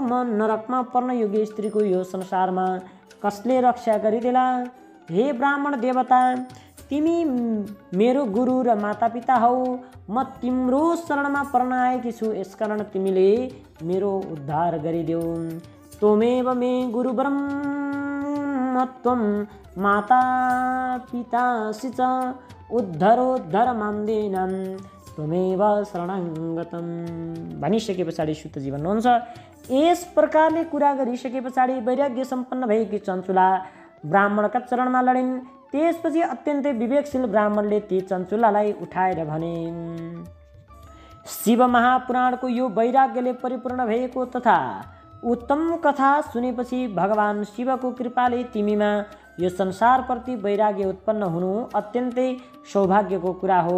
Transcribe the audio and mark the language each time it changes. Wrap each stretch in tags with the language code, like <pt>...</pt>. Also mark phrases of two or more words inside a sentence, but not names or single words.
<ne>म नरकमा पर्न योग्य स्त्रीको यो संसारमा कसले रक्षा गरिदेला। हे ब्राह्मण देवता, तिमी मेरो गुरु र मातापिता हौ। म तिम्रो शरणमा पर्न आएकी छु, यसकारण तिमीले मेरो उद्धार गरिदेऊ।</ne> <sa>त्वमेव मे गुरु ब्रह्म त्वं माता पितासि च उद्धरोद्धर मां देनं त्वमेव शरणं गतं</sa> <ne>भनिसके पछाडि सुतजी भन्नुहुन्छ, यस प्रकारले कुरा गरिसके पछाडि वैराग्य सम्पन्न भएकी चञ्चुला ब्राह्मणका चरणमा लडिन्। त्यसपछि अत्यन्तै विवेकशील ब्राह्मणले ती चञ्चुलालाई उठाएर भने, शिव महापुराणको यो वैराग्यले परिपूर्ण भएको तथा उत्तम कथा सुनेपछि भगवान् शिवको कृपाले तिमीमा यो संसारप्रति वैराग्य उत्पन्न हुनु अत्यन्तै सौभाग्यको कुरा हो।</ne>